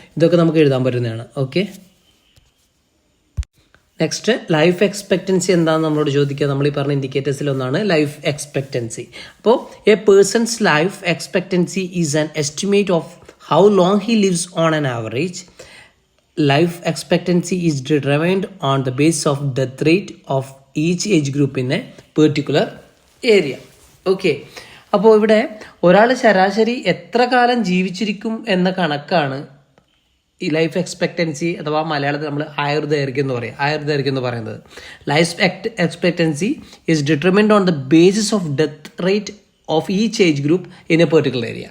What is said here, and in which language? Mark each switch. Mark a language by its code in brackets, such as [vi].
[ml] ഇതൊക്കെ നമുക്ക് എഴുതാൻ പറ്റുന്നതാണ്. ഓക്കെ, നെക്സ്റ്റ് ലൈഫ് എക്സ്പെക്റ്റൻസി എന്താണെന്ന് നമ്മളോട് ചോദിക്കുക. നമ്മൾ ഈ പറഞ്ഞ ഇൻഡിക്കേറ്റേഴ്സിൽ ഒന്നാണ് ലൈഫ് എക്സ്പെക്റ്റൻസി. [en] അപ്പോൾ a person's life expectancy is an estimate of how long he lives on an average. Life expectancy is determined on the basis of death rate of each age group in a particular area. [ml] Okay, അപ്പോൾ ഇവിടെ ഒരാൾ ശരാശരി എത്ര കാലം ജീവിച്ചിരിക്കും എന്ന കണക്കാണ് ഈ life expectancy അഥവാ മലയാളത്തിൽ നമ്മൾ ആയുർദൈർഘ്യം എന്ന് പറയും. ആയുർദൈർഘ്യം എന്ന് പറയുന്നത് [en] Life expectancy is determined on the basis of death rate of each age group in a particular area.